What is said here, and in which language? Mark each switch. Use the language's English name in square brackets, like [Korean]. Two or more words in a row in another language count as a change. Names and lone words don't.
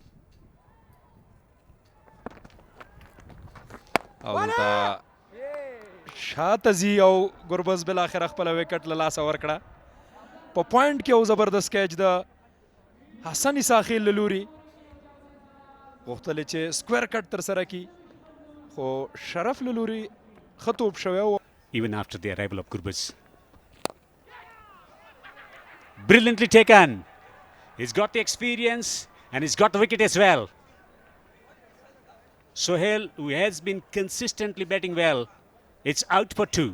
[Pashto] او دلته شاته ځي او ګربز بالاخره خپله وکټ له لاسه ورکړه په پوینټ کې یو زبردست کیچ د حسن اساخیل له لوري غوښتل چې [English] square cut [Pashto] ترسره کړي خو شرف له لوري ښه توپ شوی و [English] Even after the arrival of Gurbaz. Brilliantly taken. He's got the experience and he's got the wicket as well. Sohail, who has been consistently batting well, it's out for 2.